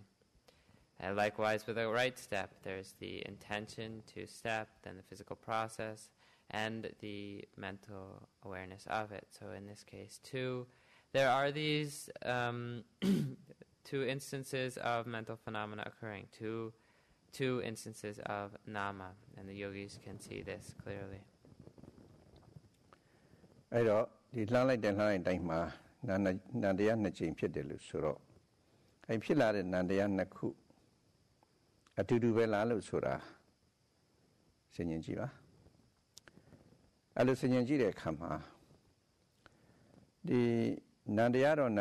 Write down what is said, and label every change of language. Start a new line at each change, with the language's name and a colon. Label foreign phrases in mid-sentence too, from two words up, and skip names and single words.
English: And likewise with a right step, there's the intention to step, then the physical process, and the mental awareness of it. So in this case too, there are these two instances of mental phenomena occurring, two instances of nama, and the yogis can see this clearly.
Burmese: အဲ့တော့ဒီလှမ်းလိုက်တဲ့တိုင်းမှာနန္တရားနှစ်ကြိမ်ဖြစ်တယ်လို့ဆိုတော့အဲ့ဖြစ်လာတဲ့နန္တရားနှစ်ခုအတူတူပဲလားလို့ဆိုတာစဉ်းကျင်ကြည့်ပါအဲ့လိုစဉ်းကျင်ကြည့်တဲ့အခါမှာဒီနန္တရားတော့န